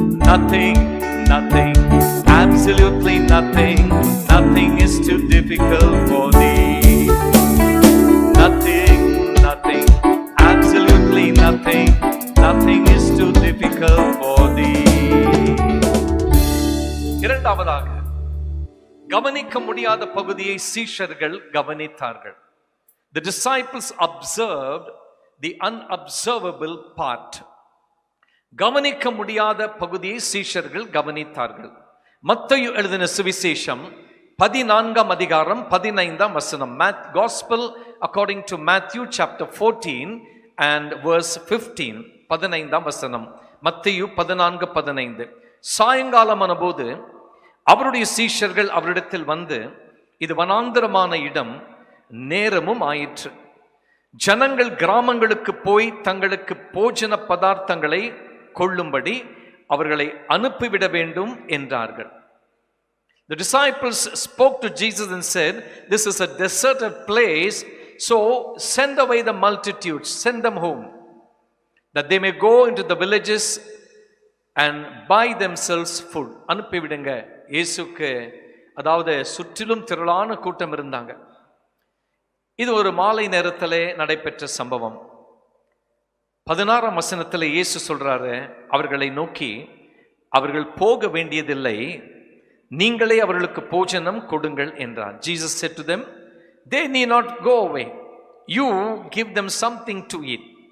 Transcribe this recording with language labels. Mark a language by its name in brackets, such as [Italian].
[English] Nothing, nothing, absolutely nothing, nothing is too difficult for thee. Nothing, nothing, absolutely nothing, nothing is too difficult for thee. [Tamil] இரண்டாவதாக, கவனிக்க முடியாத பகுதியை சீஷர்கள் கவனித்தார்கள். [English] The disciples observed the unobservable part. [Tamil] கவனிக்க முடியாத பகுதியை சீஷர்கள் கவனித்தார்கள். மத்தேயு எழுதின சுவிசேஷம் 14 அதிகாரம் 15 வசனம். [English] Gospel according to Matthew chapter 14 and verse 15. [Tamil] 15 வசனம். மத்தேயு 14:15. சாயங்காலமான போது அவருடைய சீஷர்கள் அவரிடத்தில் வந்து, இது வனாந்தரமான இடம், நேரமும் ஆயிற்று. ஜனங்கள் கிராமங்களுக்கு போய் தங்களுக்கு போஜன பதார்த்தங்களை கொள்ளும்படி அவர்களை அனுப்பிவிட வேண்டும் என்றார்கள். [English] The disciples spoke to Jesus and said, this is a deserted place, so send away the multitudes, send them home, that they may go into the villages and buy themselves food. [Tamil] அனுப்பிவிடுங்க. இயேசுக்கு, அதாவது சுற்றிலும் திரளான கூட்டம் இருந்தாங்க. இது ஒரு மாலை நேரத்திலே நடைபெற்ற சம்பவம். 16 வசனத்தில் இயேசு சொல்றாரு, அவர்களை நோக்கி, அவர்கள் போக வேண்டியதில்லை, நீங்களே அவர்களுக்கு போஜனம் கொடுங்கள் என்றார். [English] Jesus said to them, they need not go away, you give them something to eat.